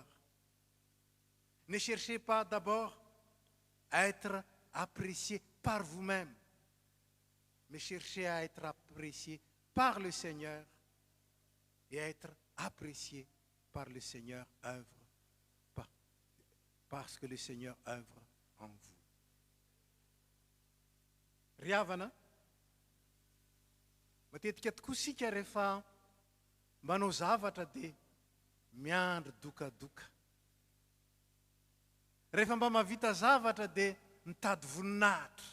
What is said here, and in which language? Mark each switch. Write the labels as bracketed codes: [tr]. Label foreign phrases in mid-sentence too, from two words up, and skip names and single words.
[fr] Ne cherchez pas d'abord à être apprécié par vous-même, mais cherchez à être apprécié par le Seigneur et à être apprécié par le Seigneur œuvre, parce que le Seigneur œuvre en vous. [mg] Riavana, matetika tokoa sika rehefa manao zavatra dia miandry dokadoka. Rehefa mba mahavita zavatra dia mitady voninahitra.